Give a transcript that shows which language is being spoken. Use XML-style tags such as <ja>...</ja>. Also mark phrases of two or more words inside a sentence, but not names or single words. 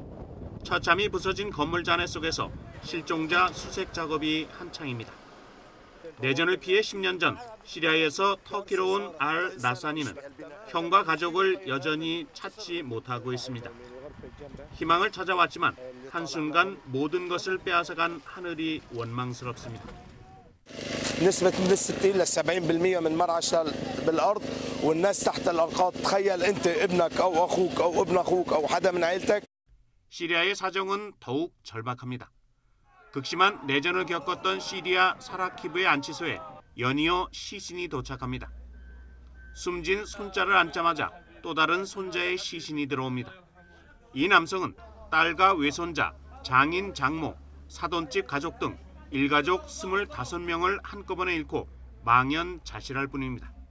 <ko>처참히 부서진 건물 잔해 속에서 실종자 수색 작업이 한창입니다. 내전을 피해 10년 전 시리아에서 터키로 온 알 라사니는 형과 가족을 여전히 찾지 못하고 있습니다. 희망을 찾아왔지만 한순간 모든 것을 빼앗아간 하늘이 원망스럽습니다.</ko> <ar>نسبة من 60 ل 70% من مرعش بالأرض والناس تحت الأنقاض. تخيل أنت ابنك أو أخوك أو ابن أخوك أو حدا من عائلتك.</ar> <ko>시리아의 사정은 더욱 절박합니다. 극심한 내전을 겪었던 시리아 사라키브의 안치소에 연이어 시신이 도착합니다. 숨진 손자를 안자마자 또 다른 손자의 시신이 들어옵니다. 이 남성은 딸과 외손자, 장인, 장모, 사돈집 가족 등 일가족 25명을 한꺼번에 잃고 망연자실할 뿐입니다.</ko>